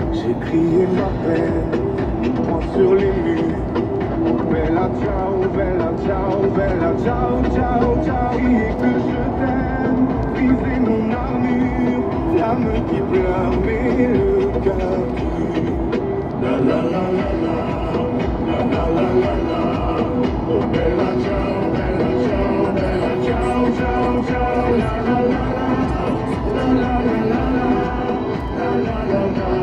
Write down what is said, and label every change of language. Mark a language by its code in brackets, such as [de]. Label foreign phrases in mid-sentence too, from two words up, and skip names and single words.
[fr] J'ai crié ma peine, moi sur les murs. [it] Bella ciao, bella ciao, ciao, ciao. [fr] Crier que je t'aime, briser mon armure. L'âme qui pleure, mais le cœur tue. La la la la la, la la la la la. [it] Oh bella ciao, bella ciao, ciao, ciao. La la la la, la la la la la, la la la la.